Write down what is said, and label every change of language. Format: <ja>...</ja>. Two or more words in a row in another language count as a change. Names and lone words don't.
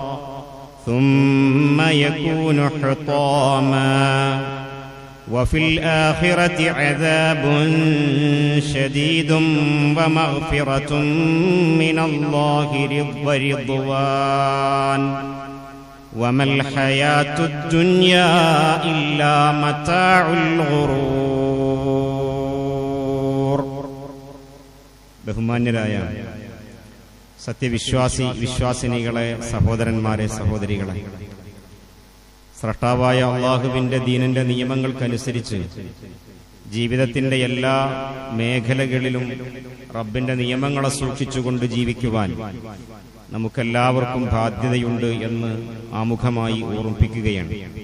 <ar>ثم يكون حطاما وفي الآخرة عذاب شديد ومغفرة من الله ورضوان وما الحياة الدنيا إلا متاع الغرور.</ar> <ml>ബഹുമാന്യരായ വിശ്വാസിനികളെ, സഹോദരന്മാരെ, സഹോദരികളെ, സ്രഷ്ടാവായ അള്ളാഹുവിന്റെ ദീനിന്റെ നിയമങ്ങൾക്കനുസരിച്ച് ജീവിതത്തിന്റെ എല്ലാ മേഖലകളിലും റബ്ബിന്റെ നിയമങ്ങളെ സൂക്ഷിച്ചുകൊണ്ട് ജീവിക്കുവാൻ നമുക്കെല്ലാവർക്കും ബാധ്യതയുണ്ട് എന്ന് ആമുഖമായി ഓർമ്മിപ്പിക്കുകയാണ്.</ml>